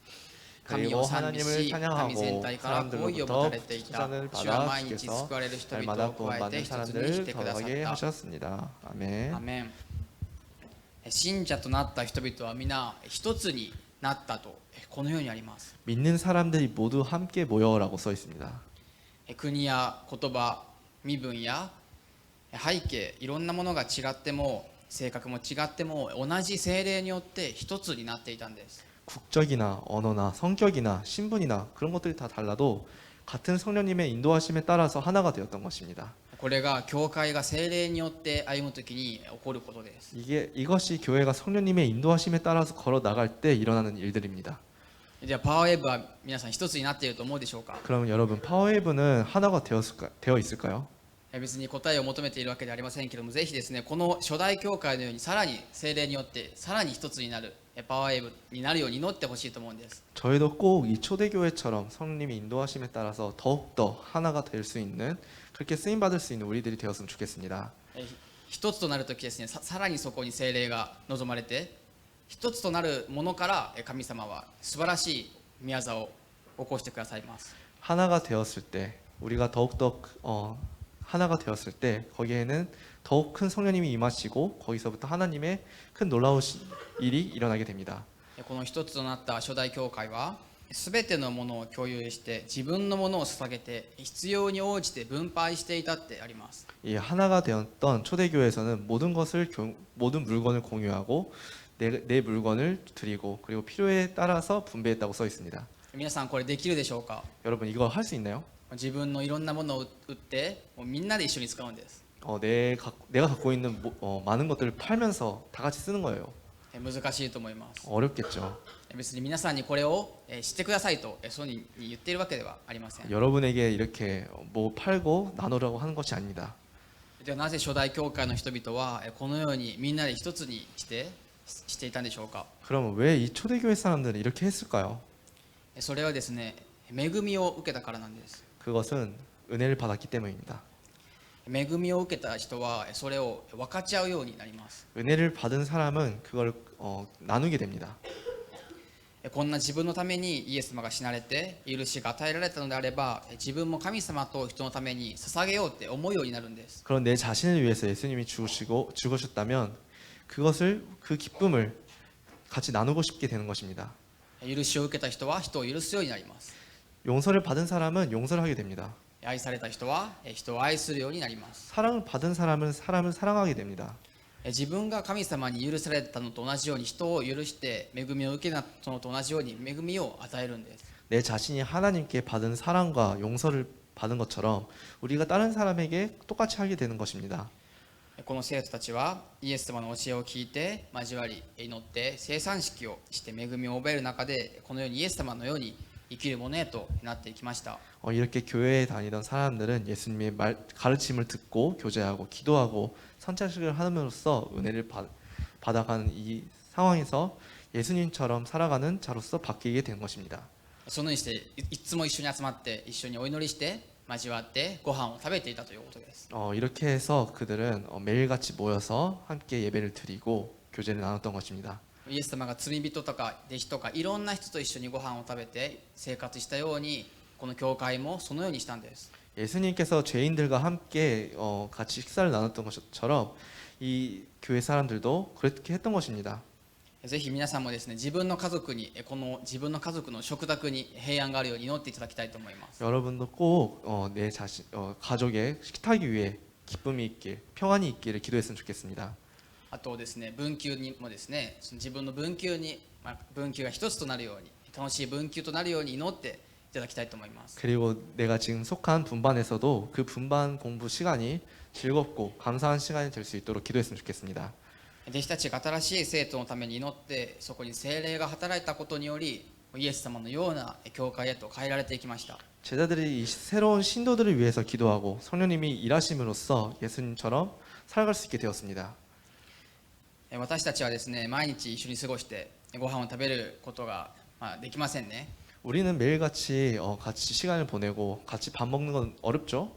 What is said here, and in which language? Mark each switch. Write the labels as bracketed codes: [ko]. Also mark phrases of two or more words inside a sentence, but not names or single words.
[ko] 그리고 하나님을 찬양하고 사람들로부터 칭찬을 받아 주께서 날마다 구원받는 사람들을 더하게 하셨습니다. 아멘. [ja] アメン。信者となった人々は皆一つになったとこのようにあります。 [ko] 믿는 사람들이 모두 함께 모여라고 써 있습니다. [ja] 国や言葉、身分や背景、いろんなものが違っても性格も違っても同じ聖霊によって一つになっていたんです。 [ko] 국적이나 언어나 성격이나 신분이나 그런 것들이 다 달라도 같은 성령님의 인도하심에 따라서 하나가 되었던 것입니다. [ja] これが教会が聖霊によって歩むときに起こることです。 [ko] 이것이 교회가 성령님의 인도하심에 따라서 걸어 나갈 때 일어나는 일들입니다. [ja] じゃあパワーウェブは皆さん一つになっていると思うでしょうか。 [ko] 그럼 여러분 파워웨이브는 하나가 되어 있을까요? [ja] 別に答えを求めているわけではありませんけども、ぜひですね、この初代教会のようにさらに聖霊によってさらに一つになるパワーウェーブになるように祈ってほしいと思うんです。 [ko] 저희도 꼭 이 초대교회처럼 성령님이 인도하심에 따라서 더욱더 하나가 될 수 있는 그렇게 쓰임 받을 수 있는 우리들이 되었으면 좋겠습니다. [ja] 一つとなるときですね、さらにそこに聖霊が望まれて、一つとなるものから神様は素晴らしい宮座を起こしてくださいます。 [ko] 하나가 되었을 때 우리가 더욱더 하나가 되었을 때 거기에는 더욱 큰 성령님이 임하시고 거기서부터 하나님의 큰 놀라우신 일이 일어나게 됩니다. [ja] この一つとなった初代教会は全てのものを共有して自分のものを捧げて必要に応じて分配していたってあります。 [ko] 이 하나가 되었던 초대교회에서는 모든 물건을 공유하고 내 물건을 드리고 그리고 필요에 따라서 분배했다고 써 있습니다. [ja] 皆さんこれできるでしょうか。 [ko] 여러분 이거 할 수 있나요? [ja] 自分のいろんなものを売ってもうみんなで一緒に使うんです。 [ko] 내가 갖고 있는 많은 것들을 팔면서 다 같이 쓰는 거예요. [ja] 難しいと思います。 [ko] 어렵겠죠. [ja] 別に皆さんにこれをしてくださいとそうに言っているわけではありません。 [ko] 여러분에게 이렇게 뭐 팔고 나누라고 하는 것이 아닙니다. [ja] ではなぜ初代教会の人々はこのようにみんなで一つにしていたんでしょうか。 [ko] 그러면 왜 이 초대교회 사람들은 이렇게 했을까요? [ja] それはですね、恵みを受けたからなんです。 [ko] 그것은 은혜를 받았기 때문입니다. [ja] 恵みを受けた人はそれを分かち合うようになります。 [ko] 은혜를 받은 사람은 그걸 나누게 됩니다. [ja] こんな自分のためにイエス様が死なれて許しが与えられたのであれば自分も神様と人のために捧げようって思うようになるんです。 [ko] 그런 내 자신을 위해서 예수님이 죽으셨다면 그 기쁨을 같이 나누고 싶게 되는 것입니다. [ja] 許しを受けた人は人を許すようになります。 [ko] 용서를 받은 사람은 용서를 하게 됩니다. [ja] 愛された人は人を愛するようになります。 [ko] 사랑을 받은 사람은 사람을 사랑하게 됩니다. [ja] 自分が神様に許されたのと同じように人を許して恵みを受けたのと同じように恵みを与えるんです。 [ko] 내 자신이 하나님께 받은 사랑과 용서를 받은 것처럼 우리가 다른 사람에게 똑같이 하게 되는 것입니다. [ja] この生徒たちはイエス様の教えを聞いて交わり祈って生産式をして恵みを覚える中でこのようにイエス様のように生きるものへとなっていきました。 [ko] 이렇게 교회에 다니던 사람들은 예수님의 가르침을 듣고 교제하고 기도하고 선창식을 함으로써 은혜를 받아가는 이 상황에서 예수님처럼 살아가는 자로서 바뀌게 된 것입니다. [ja] そのようにしていつも一緒に集まって一緒にお祈りして交わってご飯を食べていたということです。 [ko] 이렇게 해서 그들은 매일같이 모여서 함께 예배를 드리고 교제를 나눴던 것입니다. [ja] イエス様が罪人とか弟子とかいろんな人と一緒にご飯を食べて生活したようにこの教会もそのようにしたんです。 [ko] 예수님께서 죄인들과 함께 같이 식사를 나눴던 것처럼 이 교회 사람들도 그렇게 했던 것입니다. [ja] ぜひ皆さんもですね、自分の家族にこの自分の家族の食卓に平安があるように祈っていただきたいと思います。 [ko] 여러분도 꼭 내 자신, 가족의 식탁 위에 기쁨이 있길, 평안이 있기를 기도했으면 좋겠습니다. [ja] あとですね、分給にもですね、その自分の分給に、分給が一つとなるように、楽しい分給となるように祈っていただきたいと思います。 [ko] 그리고 내가 지금 속한 분반에서도 그 분반 공부 시간이 즐겁고 감사한 시간이 될 수 있도록 기도했으면 좋겠습니다. [ja] 弟子たちが新しい生徒のために祈って、そこに聖霊が働いたことにより、イエス様のような教会へと変えられていきました。 [ko] 제자들이 이 새로운 신도들을 위해서 기도하고 성령님이 일하심으로써 예수님처럼 살아갈 수 있게 되었습니다. [ja] 私たちはですね、毎日一緒に過ごしてご飯を食べることができませんね。 [ko] 우리는 매일같이 같이 시간을 보내고 같이 밥 먹는 건 어렵죠?